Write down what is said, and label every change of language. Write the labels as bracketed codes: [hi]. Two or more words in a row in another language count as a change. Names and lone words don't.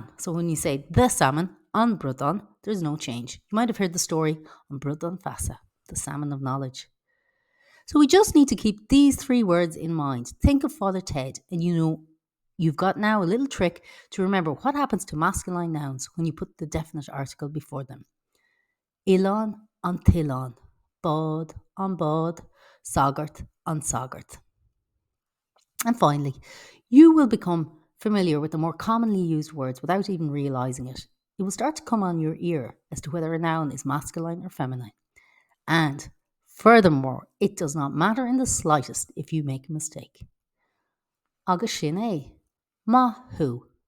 [en] So when you say the salmon, [ga] an brudon, [en] there's no change. You might have heard the story [ga] on brudon fasa, [en] the salmon of knowledge. So we just need to keep these three words in mind. Think of Father Ted, and you've got now a little trick to remember what happens to masculine nouns when you put the definite article before them. [ga] Uileán an t-oileán, bod an bod, sagart an sagart. [en] And finally, you will become familiar with the more commonly used words without even realising it. It will start to come on your ear as to whether a noun is masculine or feminine. And furthermore, it does not matter in the slightest if you make a mistake. [ga] Agus sin é, maithú.